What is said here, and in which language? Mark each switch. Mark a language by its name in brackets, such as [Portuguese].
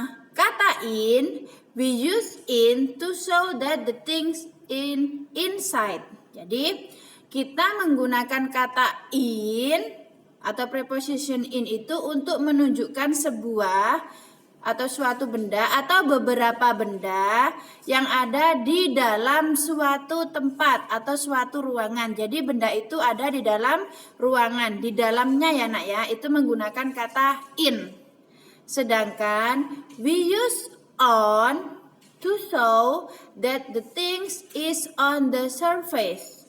[English] Kata in, we use in to show that the things inside. [Indonesian] Jadi kita menggunakan kata in atau preposition in itu untuk menunjukkan sebuah atau suatu benda atau beberapa benda yang ada di dalam suatu tempat atau suatu ruangan. Jadi benda itu ada di dalam ruangan, di dalamnya ya nak ya, itu menggunakan kata in. Sedangkan [English] we use on to show that the things is on the surface.